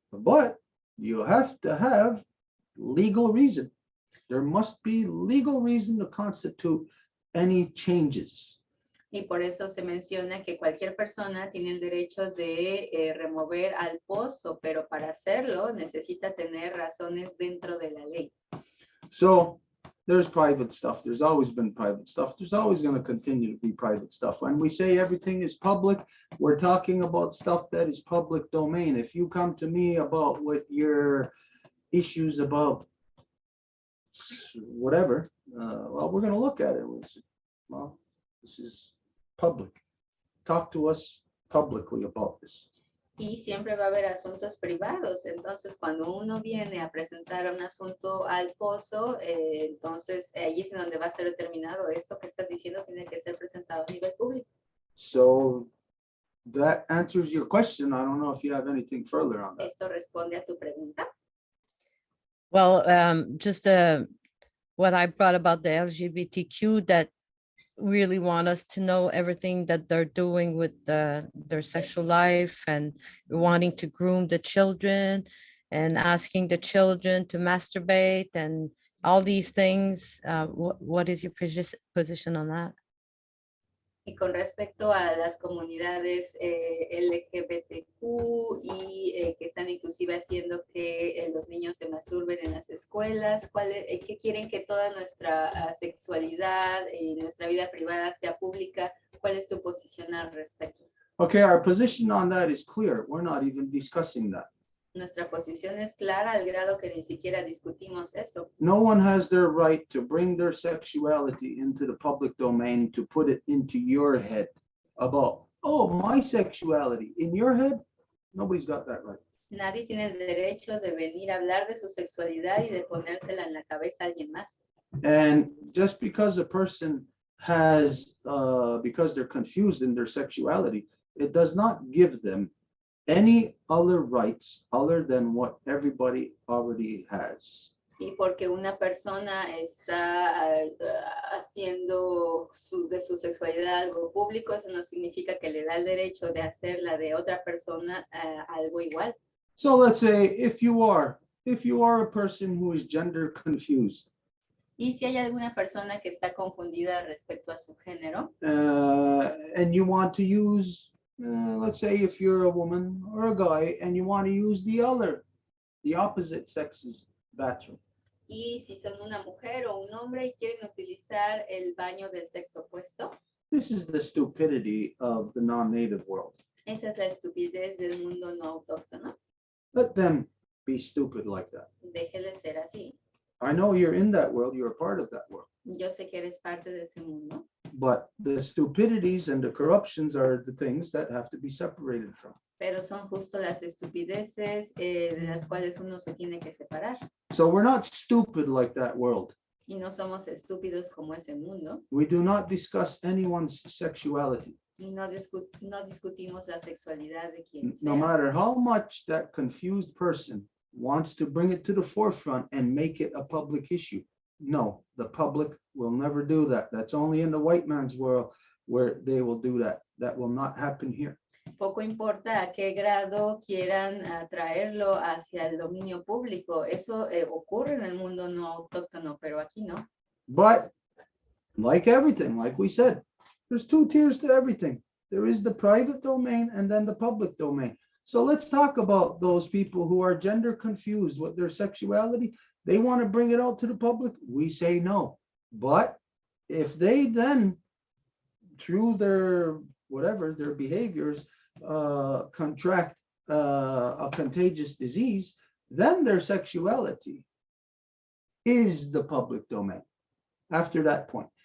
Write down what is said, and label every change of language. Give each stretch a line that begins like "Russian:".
English: But you have to have legal reason. There must be legal reason to constitute any changes.
Spanish: Y por eso se menciona que cualquier persona tiene el derecho de remover al pozo, pero para hacerlo necesita tener razones dentro de la ley.
English: So there's private stuff. There's always been private stuff. There's always going to continue to be private stuff. When we say everything is public, we're talking about stuff that is public domain. If you come to me about what your issues about whatever, well, we're going to look at it. We'll say, well, this is public. Talk to us publicly about this.
Spanish: Y siempre va a haber asuntos privados. Entonces, cuando uno viene a presentar un asunto al pozo, entonces ahí es en donde va a ser determinado. Esto que estás diciendo tiene que ser presentado a nivel público.
English: So that answers your question. I don't know if you have anything further on that.
Spanish: Esto responde a tu pregunta.
English: Well, just what I brought about the LGBTQ, that really want us to know everything that they're doing with their sexual life, and wanting to groom the children and asking the children to masturbate and all these things. What is your position on that?
Spanish: Y con respecto a las comunidades LGBTQ y que están inclusive haciendo que los niños se masturben en las escuelas, ¿qué quieren que toda nuestra sexualidad y nuestra vida privada sea pública? ¿Cuál es tu posición al respecto?
English: Okay, our position on that is clear. We're not even discussing that.
Spanish: Nuestra posición es clara al grado que ni siquiera discutimos eso.
English: No one has their right to bring their sexuality into the public domain, to put it into your head about, oh, my sexuality. In your head, nobody's got that right.
Spanish: Nadie tiene el derecho de venir a hablar de su sexualidad y de ponérsela en la cabeza a alguien más.
English: And just because a person has, because they're confused in their sexuality, it does not give them any other rights other than what everybody already has.
Spanish: Y porque una persona está haciendo de su sexualidad algo público, eso no significa que le da el derecho de hacerla de otra persona algo igual.
English: So let's say if you are a person who is gender confused,
Spanish: y si hay alguna persona que está confundida respecto a su género,
English: and you want to use, let's say if you're a woman or a guy and you want to use the opposite sex's bathroom.
Spanish: Y si son una mujer o un hombre y quieren utilizar el baño del sexo opuesto.
English: This is the stupidity of the non-native world.
Spanish: Esa es la estupidez del mundo no autóctono.
English: Let them be stupid like that.
Spanish: Déjele ser así.
English: I know you're in that world, you're a part of that world.
Spanish: Yo sé que eres parte de ese mundo.
English: But the stupidities and the corruptions are the things that have to be separated from.
Spanish: Pero son justo las estupideces de las cuales uno se tiene que separar.
English: So we're not stupid like that world.
Spanish: Y no somos estúpidos como ese mundo.
English: We do not discuss anyone's sexuality.
Spanish: Y no discutimos la sexualidad de quien sea.
English: No matter how much that confused person wants to bring it to the forefront and make it a public issue. No, the public will never do that. That's only in the white man's world where they will do that. That will not happen here.
Spanish: Poco importa a qué grado quieran traerlo hacia el dominio público. Eso ocurre en el mundo no autóctono, pero aquí no.
English: But like everything, like we said, there's two tiers to everything. There is the private domain and then the public domain. So let's talk about those people who are gender confused with their sexuality. They want to bring it out to the public. We say no. But if they then, through their whatever, their behaviors, contract a contagious disease, then their sexuality is the public domain after that point.